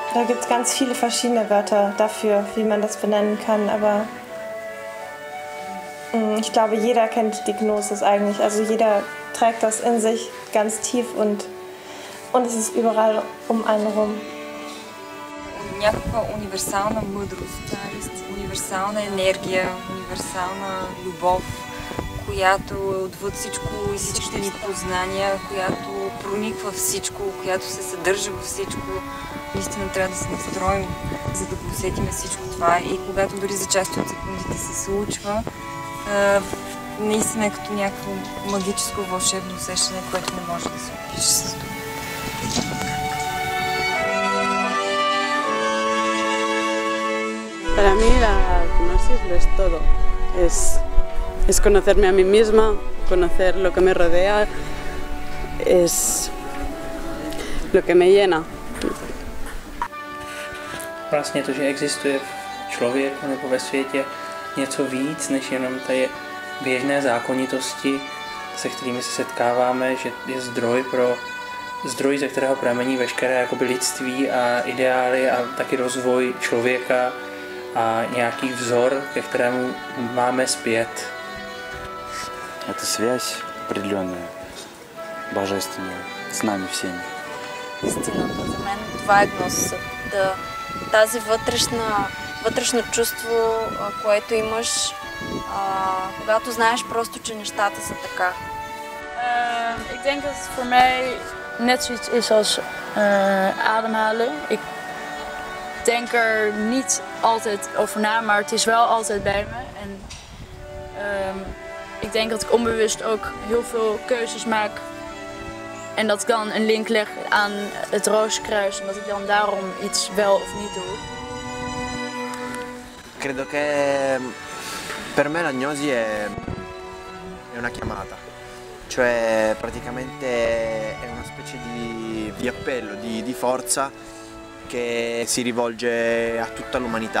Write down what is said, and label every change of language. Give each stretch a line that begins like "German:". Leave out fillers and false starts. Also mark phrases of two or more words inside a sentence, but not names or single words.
German: gibt es ganz viele verschiedene Wörter dafür, wie man das benennen kann, aber ich glaube, jeder kennt die Gnosis eigentlich. Also jeder trägt das in sich ganz tief und es ist überall um einen rum.
Bulgarian: Някаква универсална мъдрост, универсална енергия, универсална любов, която е отвъд всичко и всичките ни познания, която прониква всичко, която се съдържа във всичко. Наистина трябва да се настроим, за да го усетим всичко това. И когато дори за част от секундите се случва, наистина е като някакво магическо вълшебно усещане, което не може да се опише с това.
Spanish: Para mí la hipnosis lo es todo. Es conocerme a mí misma, conocer lo que me rodea, es lo que me llena.
Czech: Vlastně to, že existuje v člověku nebo ve světě něco víc než jenom ty běžné zákonitosti, se kterými se setkáváme, že je zdroj, ze kterého pramení veškeré jakoby lidství a ideály a taky rozvoj člověka a nějaký vzor, ke kterému máme zpět.
Russian: Это связь определенная, божественная, с нами всеми.
Bulgarian: Истината за мен това е гносисът. Тази вътрешно чувство, което имаш, когато знаеш просто, че нещата са така.
Dutch: Ik denk dat het voor mij net zoiets is als ademhalen. Ik denk er niet altijd over na, maar het is wel altijd bij me. En ik denk dat ik onbewust ook heel veel keuzes maak. En dat ik dan een link leg aan het Rooskruis en dat ik dan daarom iets wel of niet doe.
Italian: Credo che per me l'agnosi è una chiamata, cioè praticamente è una specie di appello, di forza che si rivolge a tutta l'umanità.